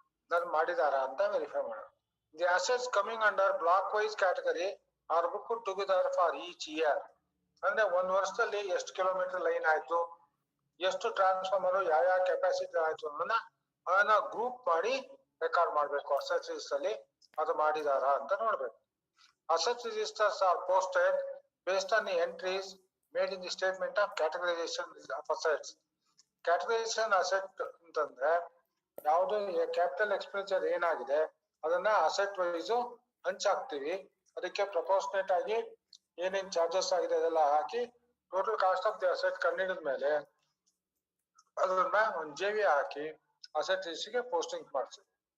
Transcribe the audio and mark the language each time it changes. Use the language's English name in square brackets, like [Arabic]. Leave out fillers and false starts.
[Kannada] ನಾನು ಮಾಡಿದಾರ ಅಂತ ವೆರಿಫೈ ಮಾಡೋಣ. [English] The assets coming under block wise category are book together for each year. [Kannada] ಅಂದ್ರೆ ಒಂದ್ ವರ್ಷದಲ್ಲಿ ಎಷ್ಟು ಕಿಲೋಮೀಟರ್ ಲೈನ್ ಆಯ್ತು, ಎಷ್ಟು ಟ್ರಾನ್ಸ್ಫಾರ್ಮರ್ ಯಾವ ಕೆಪಾಸಿಟಿ ಆಯ್ತು ಅದನ್ನ ಗ್ರೂಪ್ ಮಾಡಿ ರೆಕಾರ್ಡ್ ಮಾಡ್ಬೇಕು ಅಸೆಟ್ ರಿಜಿಸ್ಟರ್ ಅಲ್ಲಿ. ಅದು ಮಾಡಿದಾರ ಅಂತ ನೋಡ್ಬೇಕು. [English] Asset registers are posted based on the entries made in the statement of categorization of assets. [Kannada] Categorization asset ಅಂತಂದ್ರೆ ಯಾವ್ದು ಕ್ಯಾಪಿಟಲ್ ಎಕ್ಸ್ಪೆಂಡಿಚರ್ ಏನಾಗಿದೆ ಅದನ್ನ ಅಸೆಟ್ ವೈಸ್ ಹಂಚಾಕ್ತಿವಿ. ಅದಕ್ಕೆ ಪ್ರಪೋರ್ಷನೇಟ್ ಆಗಿ ಏನೇನ್ ಚಾರ್ಜಸ್ ಆಗಿದೆ ಅದೆಲ್ಲ ಹಾಕಿ total cost of the asset ಕಂಡಿಡಿದ ಮೇಲೆ ಅದನ್ನ ಒಂದು ಜೆವಿ ಹಾಕಿ ಅಸೆಟ್ ರಿಜಿಸ್ಟರ್ಗೆ ಪೋಸ್ಟಿಂಗ್ ಮಾಡ್ತೀವಿ.